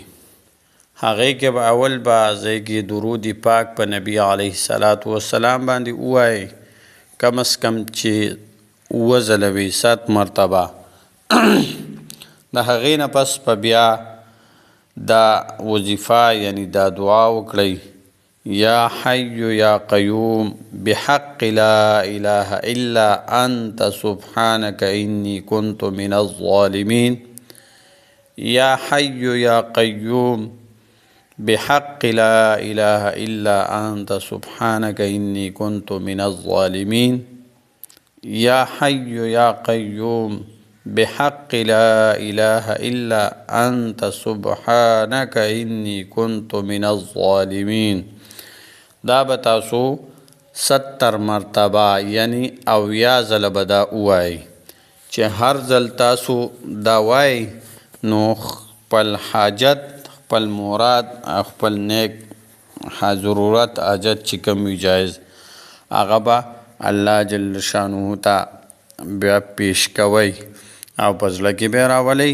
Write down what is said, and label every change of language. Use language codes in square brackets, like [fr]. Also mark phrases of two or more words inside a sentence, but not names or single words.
[ps] هغې کې به اول به ځای کې درود پاک په نبي [ar] علیه الصلاة والسلام [ps] باندې ووایئ، کم از کم چې 7 وي، 7 مرتبه. د هغې نه پس به بیا دا وظیفه یعنی دا دعا وکړئ: [ar] یا حی یا قیوم بحق لا اله الا انت سبحانک انی کنت من الظالمین. یا حی یا قیوم بحق لا اله الا انت سبحانك اني كنت من الظالمين. يا حي يا قيوم بحق لا اله الا انت سبحانك اني كنت من الظالمين. [ps] دا به تاسو 70 مرتبه یعنی 80 ځله به دا ووایئ. چې هر ځل تاسو دا وایئ نو خپل حاجت، خپل مراد، خپل نیک ضرورت، حاجت چې کوم وي جایز، هغه به الله [ar] جل شانه [ps] ته بیا پیش کوئ او په زړه کې به یې راولئ.